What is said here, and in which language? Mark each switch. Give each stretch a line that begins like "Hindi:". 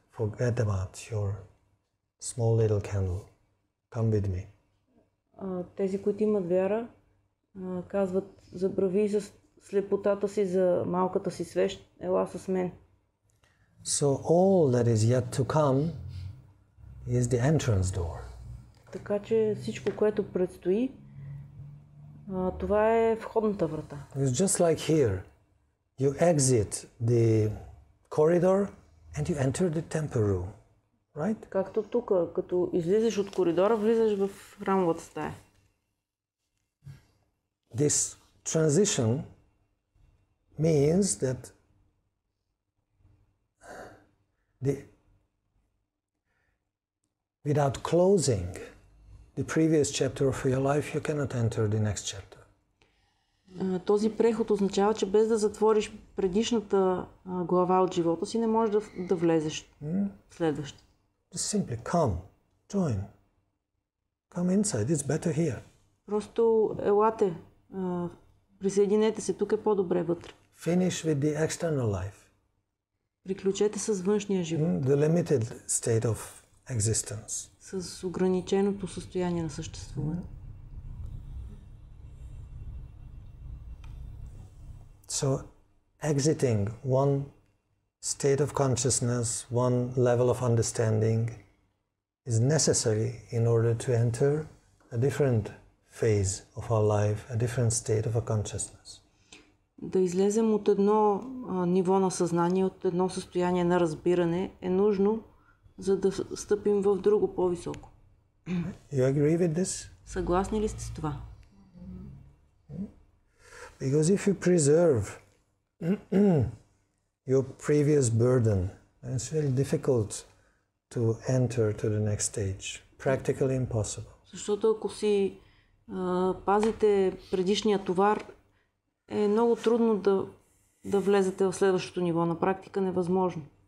English: Forget about your small little candle. Come with me.
Bulgarian: Тези, които имат вяра, казват, забрави с слепотата си за малката си свещ, ела с мен.
English: So all that is yet to come is the entrance door.
Bulgarian: Така че всичко, което предстои, това е входната врата.
English: It's just like here. You exit the corridor and you enter the temple room. Right?
Bulgarian: Както тук, като излизаш от коридора, влизаш в храмовата стая.
English: This transition means that without closing the previous chapter of your life, you cannot enter the next chapter.
Bulgarian: Този преход означава, че без да затвориш предишната глава от живота си, не можеш да влезеш в следващата.
English: Just simply come, join. Come inside, it's better here.
Bulgarian: Просто елате, присъединете се, тук е по-добре вътре.
English: Finish with the external life.
Bulgarian: Приключете с външния живот.
English: The limited state of existence.
Bulgarian: С ограниченото състояние на съществуване.
English: So, exiting one state of consciousness, one level of understanding is necessary in order to enter a different phase of our life, a different state of a consciousness.
Bulgarian: Да излезем от едно ниво на съзнание, от едно състояние на разбиране е нужно, за да стъпим в друго по-високо.
English: You agree with this?
Bulgarian: Съгласни ли сте с това?
English: Because if you preserve your previous burden, it's very difficult to enter to the next stage. Practically impossible.
Bulgarian: Защото ако си пазите предишния товар, е много трудно да влезете в следващото ниво. На практика невъзможно.